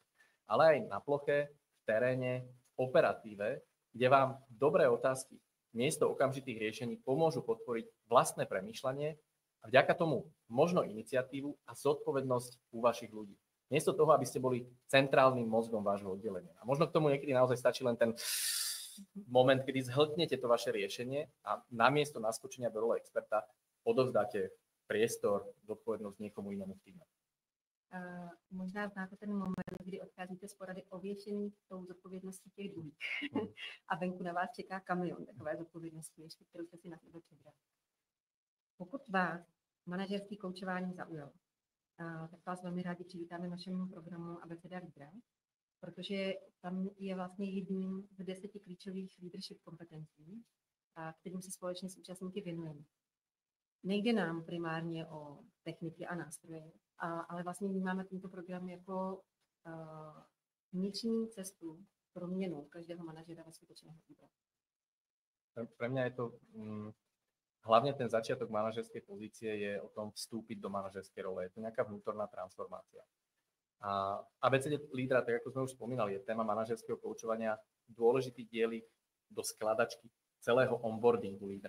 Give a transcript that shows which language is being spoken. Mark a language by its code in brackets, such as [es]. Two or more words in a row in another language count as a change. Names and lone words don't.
[sk] Ale aj na ploche, v teréne, v operatíve, kde vám dobré otázky miesto okamžitých riešení pomôžu podporiť vlastné premýšľanie a vďaka tomu možno iniciatívu a zodpovednosť u vašich ľudí. Miesto toho, aby ste boli centrálnym mozgom vášho oddelenia. A možno k tomu niekedy naozaj stačí len ten moment, kedy zhltnete to vaše riešenie a namiesto naskočenia do role experta odovzdáte priestor, zodpovednosť niekomu inému v týme. [cs] Možná znáte ten moment, kdy odcházíte z porady ověšený tou zodpovědností těch druhých. A venku na vás čeká kamion takové zodpovědnosti, ještě kterou jste si na sebe přibrali. Pokud vás manažerský koučování zaujalo, tak vás velmi rádi přivítáme v našem programu Abeceda lídra, protože tam je vlastně jedním z 10 klíčových leadership kompetencí, kterým se společně s účastníky věnujeme. Nejde nám primárně o techniky a nástroje, ale vlastně vnímáme tento program jako vnitřní cestu pro měnu každého manažera ve skutečného lídra. [sk] Pre mňa je to hlavne ten začiatok manažerskej pozície je o tom vstúpiť do manažerskej role. Je to nejaká vnútorná transformácia. A ABCD lídra, tak ako sme už spomínali, je téma manažerského koučovania dôležitý dielik do skladačky celého onboardingu lídra.